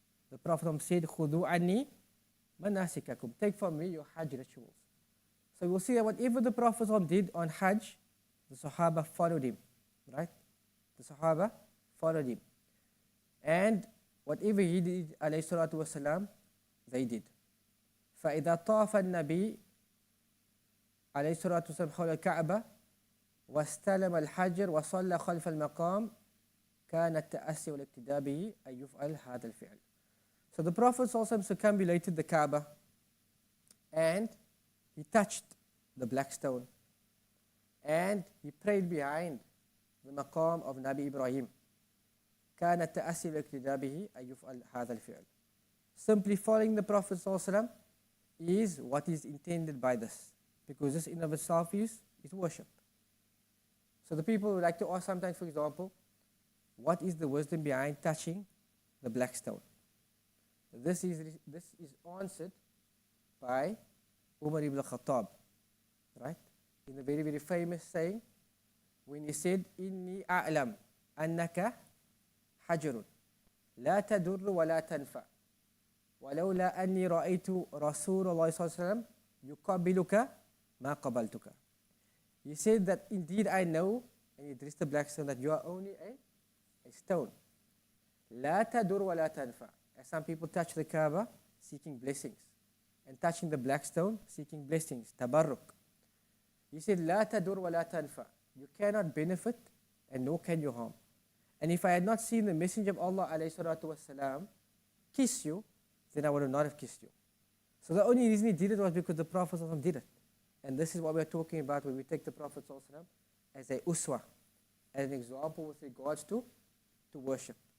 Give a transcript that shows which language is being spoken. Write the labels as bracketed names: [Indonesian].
[English] The Prophet said, [Arabic] Khudu anni manasikakum. [English] Take from me your Hajj rituals. So we'll see that whatever the Prophet did on Hajj, the Sahaba followed him, right? The Sahaba followed him. And whatever he did, alayhi salatu wasalam, they did. [Arabic] فَإِذَا طَافَ النَّبِي عليه الصلاة والسلام حول الكعبة واستلم الحجر وصلى خلف المقام كان التأسي والاقتداء به أن يفعل هذا الفعل. [English] So the Prophet also circumambulated the Kaaba and he touched the black stone and he prayed behind the maqam of Nabi Ibrahim. [Arabic] كان التأسي والاقتداء به أن يفعل هذا الفعل. [English] Simply following the Prophet ﷺ is what is intended by this, because this in of itself is worship. So the people would like to ask sometimes, for example, what is the wisdom behind touching the black stone? This is answered by Umar ibn Khattab, right? In a very, very famous saying, when he said, [Arabic] "Inni a'lam annaka hajarun, la tadur wa la tanfa, ولولا أني رأيت رسول الله صلى الله عليه وسلم يقبلك ما قبلتك." [English] He said that indeed I know, and he addressed the black stone, that you are only a stone. [Arabic] لا تدر ولا تنفع. [English] As some people touch the Kaaba seeking blessings, and touching the black stone seeking blessings, tabarruk. He said, [Arabic] لا تدر ولا تنفع. [English] You cannot benefit and nor can you harm. And if I had not seen the Messenger of Allah alayhi salatu wasalam kiss you, then I would not have kissed you. So the only reason he did it was because the Prophet did it. And this is what we are talking about when we take the Prophet as a uswa, as an example with regards to worship.